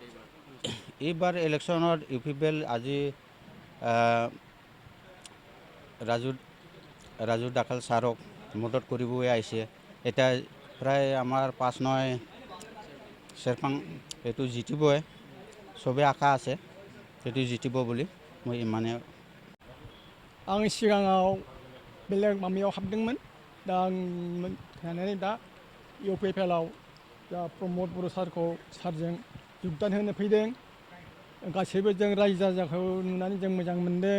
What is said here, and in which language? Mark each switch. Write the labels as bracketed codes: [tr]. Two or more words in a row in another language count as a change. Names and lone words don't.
[as] এইবাৰ ইলেকশ্যনত UPPL আজি ৰাজু ডাকাল ছাৰক মদত কৰিবলৈ আহিছে। এতিয়া প্ৰায় আমাৰ 5-9 চেৰপাং এইটো জিতিবই, চবেই আশা আছে সেইটো জিতিব বুলি। মই ইমানে। [brx] आं सिगाङाव बेलेग मामियाव हाबदोंमोन, दा आं थानानै दा UPPLआव दा प्रमद बर' सारजों योगदान होनो फैदों। गासैबो जों रायजो राजाखौ नुनानै जों मोजां मोनदों।